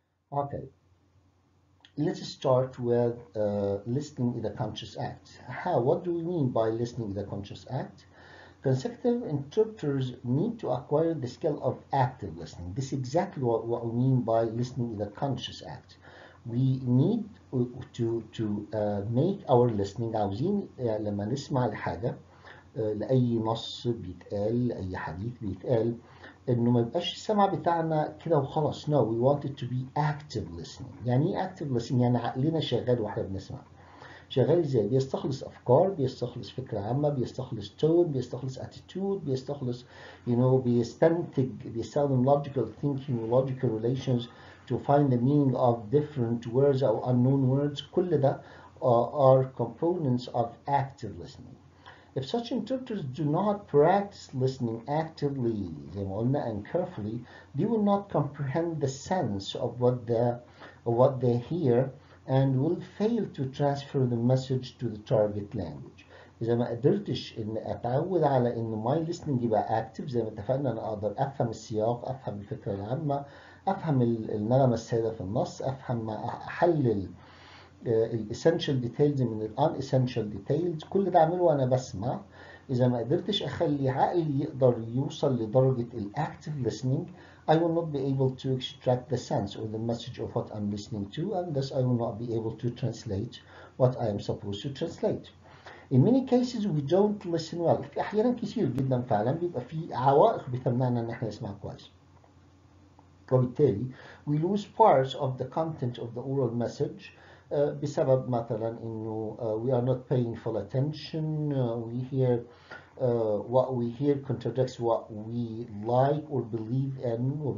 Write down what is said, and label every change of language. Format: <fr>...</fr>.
<en>Okay, let's start with listening is a conscious act. What do we mean by listening is a conscious act? Consecutive interpreters need to acquire the skill of active listening. This is exactly what we mean by listening is a conscious act. We need to make our listening.</en> <ar>عاوزين لما نسمع لحاجة لأي نص بيتقال لأي حديث بيتقال إنه ما يبقاش السمع بتاعنا كده وخلاص.</ar> <en>No, we want it to be active listening.</en> <ar>يعني إيه active listening؟ يعني عقلنا شغال واحنا بنسمع. شغال ازاي؟ بيستخلص افكار، بيستخلص فكره عامه، بيستخلص تون، بيستخلص اتيتود، بيستخلص بيستنتج، بيستخدم</ar> <en>logical thinking logical relations to find the meaning of different words or unknown words.</en> <ar>كل ده</ar> <en>are components of active listening. If such interpreters do not practice listening actively</en> <ar>زي ما قلنا</ar> <en>and carefully, they will not comprehend the sense of what they hear and will fail to transfer the message to the target language.</en> <ar>إذا ما قدرتش إن أتعود على إن</ar> <en>my listening</en> <ar>يبقى active زي ما اتفقنا، أنا أقدر أفهم السياق، أفهم الفكرة العامة، أفهم النغمة السائدة في النص، أفهم أحلل</ar> <en>الاسينشال ديتيلز</en> <ar>من</ar> <en>الان ديتيلز.</en> <ar>كل ده اعمله وانا بسمع. اذا ما قدرتش اخلي عقلي يقدر يوصل لدرجه الاكتيف</ar> <en>listening, I will not be able to extract the sense or the message of what I'm listening to, and thus I will not be able to translate what I am supposed to translate. In many cases we don't listen well.</en> <ar>في احيانا كتير جدا فعلا بيبقى في عوائق بتمنعنا ان احنا نسمع كويس. وبالتالي</ar> <en>we lose parts of the content of the oral message</en> <ar>بسبب مثلا انه</ar> <en>we are not paying full attention, we hear what we hear contradicts what we like or believe in.</en>